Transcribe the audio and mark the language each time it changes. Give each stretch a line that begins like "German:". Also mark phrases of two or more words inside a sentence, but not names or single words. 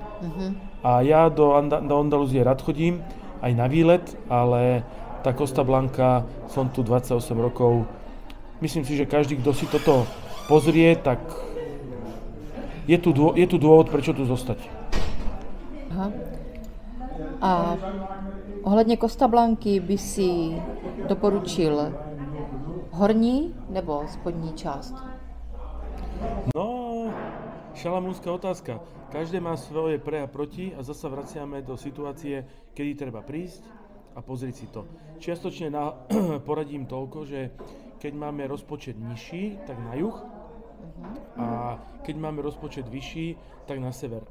Slovak: A ja do Andalúzie rád chodím, aj na výlet, ale tá Costa Blanca, som tu 28 rokov. Myslím si, že každý, kto si toto pozrie, tak je tu dôvod, prečo tu zostať. Aha.
Czech: A ohledně Costa Blanky by si doporučil horní nebo spodní část? No,
Slovak: šalamúnska otázka. Každé má svoje pre a proti a zasa vraciame do situácie, kedy treba prísť a pozrieť si to. Čiastočne poradím toľko, že keď máme rozpočet nižší, tak na juh a keď máme rozpočet vyšší, tak na sever.